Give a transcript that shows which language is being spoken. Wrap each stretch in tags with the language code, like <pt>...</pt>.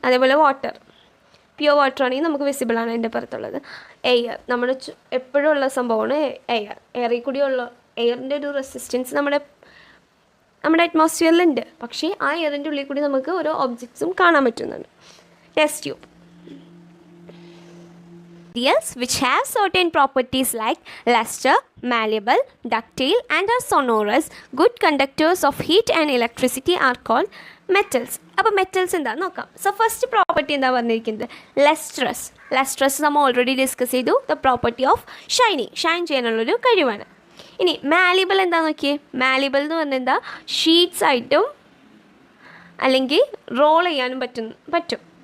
<ml>അതേപോലെ water, pure water ആണെങ്കിൽ നമുക്ക് വിസിബിളാണ് അതിൻ്റെ പുറത്തുള്ളത്. എയർ, നമ്മുടെ എപ്പോഴും ഉള്ള സംഭവമാണ് എയറിൽ കൂടിയുള്ള എയറിൻ്റെ ഒരു റെസിസ്റ്റൻസ് നമ്മുടെ അറ്റ്മോസ്ഫിയറിലുണ്ട്, പക്ഷേ ആ എയറിൻ്റെ ഉള്ളിൽ കൂടി നമുക്ക് ഓരോ ഒബ്ജക്ട്സും കാണാൻ പറ്റുന്നുണ്ട്.</ml> <en>Test tube. Materials which have certain properties like luster, malleable, ductile and are sonorous, good conductors of heat and electricity are called metals.</en> <ml>അപ്പോൾ മെറ്റൽസ് എന്താണെന്ന് നോക്കാം. സോ ഫസ്റ്റ് പ്രോപ്പർട്ടി എന്താ പറഞ്ഞിരിക്കുന്നത്, ലസ്ട്രസ് നമ്മൾ ഓൾറെഡി ഡിസ്കസ് ചെയ്തു. ദ പ്രോപ്പർട്ടി ഓഫ് ഷൈൻ ചെയ്യാനുള്ളൊരു കഴിവാണ്. ഇനി മാലിബിൾ എന്താണെന്ന് നോക്കിയേ. മാലിബിൾ എന്ന് പറഞ്ഞാൽ എന്താ, ഷീറ്റ്സ് ആയിട്ടും അല്ലെങ്കിൽ റോൾ ചെയ്യാനും പറ്റും.</ml>